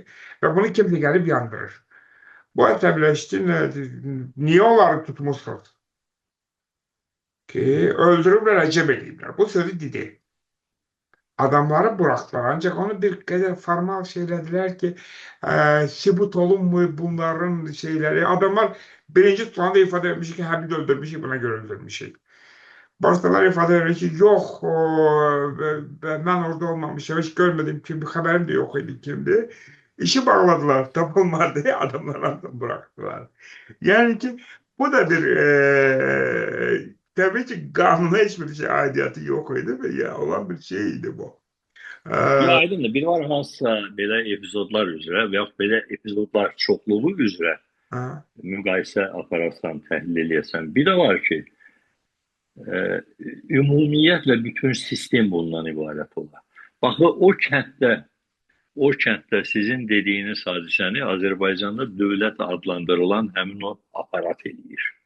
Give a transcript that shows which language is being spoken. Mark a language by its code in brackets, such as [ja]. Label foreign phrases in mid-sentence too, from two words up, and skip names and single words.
[az] Və bunu kimsə gəlib yandırır. Bu əsəbləşdi, niyə onları tutmuşsunuz ki, öldürüblər, əcəb ediblər. Bu sözü dedi. Adamları buraxdılar. Ancaq onu bir qədər formal şeylədilər ki, sübut olunmuyor bunların şeyləri. Adamlar birinci tutanda ifadə etmiş ki, biz öldürmüşük, buna görə öldürmüşük. [tr] Başkaları ifade ediyor ki, yok ben orada olmamışım, hiç görmedim kim, haberim de yok idi kimdi. İşi bağladılar, tapılmadı, adamlar aslında bıraktılar. Yani ki bu da bir tabii ki kanuna hiçbir şey aidiyatı yok idi ve ya olan bir şeydi bu. [az] Ya aydındır. Bir var hansısa belə epizodlar üzrə və yaxud belə epizodlar çoxluğu üzrə müqayisə aparasan, təhlil eləyəsən. Bir də var ki, ümumiyyətlə bütün sistem bundan ibarət olar. Baxı, o kənddə sizin dediyiniz hadisəni Azərbaycanda dövlət adlandırılan həmin o aparat eləyir.